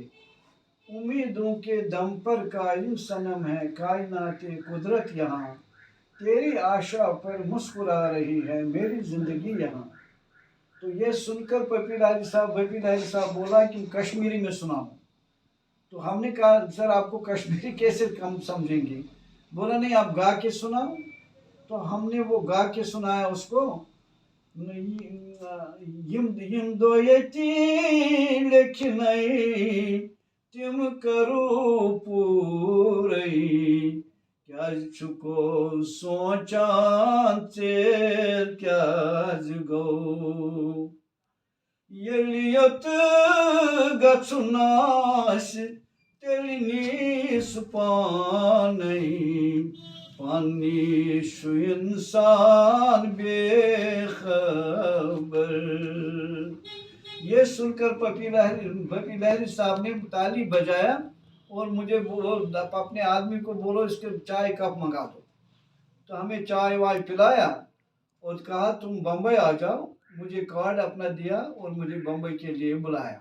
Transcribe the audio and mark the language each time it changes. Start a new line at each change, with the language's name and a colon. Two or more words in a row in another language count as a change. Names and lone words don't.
Urdu: امیدوں کے دم پر قائم صنم ہے کائنات قدرت یہاں، تیری آشا پر مسکرا رہی ہے میری زندگی یہاں. تو یہ سن کر بپی لہری صاحب بولا کہ کشمیری میں سناؤ. تو ہم نے کہا سر آپ کو کشمیری کیسے کم سمجھیں گے؟ بولا نہیں آپ گا کے سناؤ. تو ہم نے وہ گا کے سنایا اس کو.
Kashmiri: یم دو یتی لیکھنئی تم کرو پورئی، کیاز چھکو سوچان ژیر کیاز گو، ییٚلہِ یوٚت گژھُن آسہِ تیٚلہِ نی سُہ پانے، پننی چھُ انسان بے خبر.
Urdu: یہ سن کر بپی لہری صاحب نے تالی بجایا اور مجھے اپنے آدمی کو بولو اس کے چائے کپ منگا دو. تو ہمیں چائے وائے پلایا اور کہا تم بمبئی آ جاؤ. مجھے کارڈ اپنا دیا اور مجھے بمبئی کے لیے بلایا.